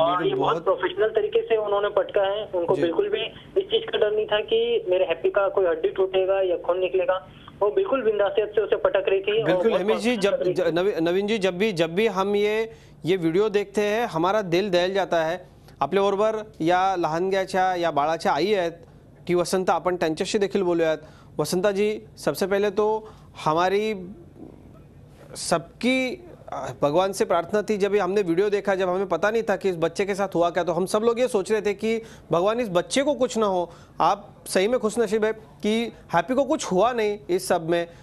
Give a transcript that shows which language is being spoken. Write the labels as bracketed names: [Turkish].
[Hindi] और ये बहुत प्रोफेशनल तरीके से उन्होंने पटका है। उनको बिल्कुल भी इस चीज का डर नहीं था कि मेरे हैप्पी का कोई हड्डी टूटेगा या खून निकलेगा। वो बिल्कुल बिंदासियत से उसे पटक रही थी। बिल्कुल हिमेश जी, नवीन जी, जब भी हम ये व्हिडिओ देखते हैं हमारा दिल दहल जाता है। [Marathi] आपल्याबरोबर या लहानग्याच्या या बाळाच्या आई आहेत टी वसंता, आपण त्यांच्याशी देखील बोलूयात। [Hindi] वसंता जी, सबसे पहले तो हमारी सबकी भगवान से प्रार्थना थी, जब हमने वीडियो देखा, जब हमें पता नहीं था कि इस बच्चे के साथ हुआ क्या, तो हम सब लोग ये सोच रहे थे कि भगवान इस बच्चे को कुछ ना हो। आप सही में खुशनसीब है कि हैप्पी को कुछ हुआ नहीं इस सब में।